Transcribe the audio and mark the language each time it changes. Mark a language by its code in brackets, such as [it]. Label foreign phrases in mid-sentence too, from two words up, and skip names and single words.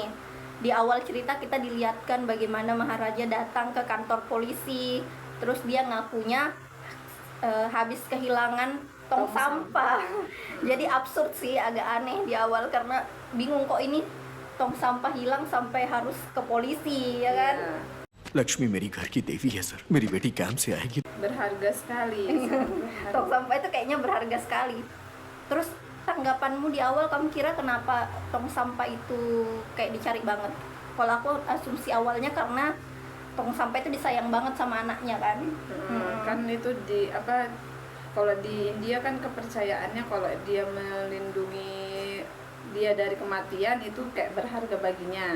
[id] Di awal cerita kita dilihatkan bagaimana Maharaja datang ke kantor polisi. Terus dia ngakunya habis kehilangan tong sampah. Jadi absurd sih, agak aneh di awal karena bingung kok ini tong sampah hilang sampai harus ke polisi ya kan. [hi] लक्ष्मी मेरी घर की देवी है सर, मेरी बेटी कैंप से आएगी. [id] Berharga sekali. Tong sampah itu kayaknya berharga sekali. Terus tanggapanmu di awal, kamu kira kenapa tong sampah itu kayak dicari banget? Kalau aku asumsi awalnya karena tong sampah itu disayang banget sama anaknya kan. Kan itu kalau di India kan kepercayaannya kalau dia melindungi dia dari kematian itu kayak berharga baginya.